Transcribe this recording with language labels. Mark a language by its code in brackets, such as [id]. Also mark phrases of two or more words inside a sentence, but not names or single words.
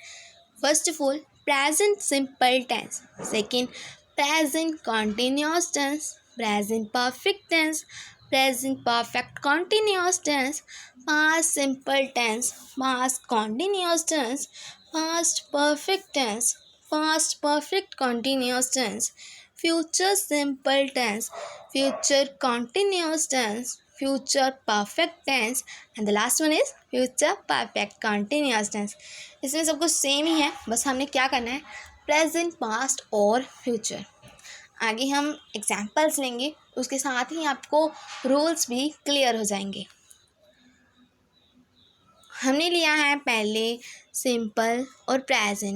[en] first of all present simple tense, second present continuous tense, present perfect tense, present perfect continuous tense, past simple tense, past continuous tense, past perfect tense, past perfect continuous tense, future simple tense, future continuous tense, future perfect tense, and the last one is future perfect continuous tense. [hi] इसमें सब कुछ सेम ही है, बस हमने क्या करना है, [en] present, past [hi] और फ्यूचर। आगे हम एग्जाम्पल्स लेंगे, उसके साथ ही आपको रूल्स भी क्लियर हो जाएंगे। हमने लिया है पहले सिंपल और प्रेजेंट।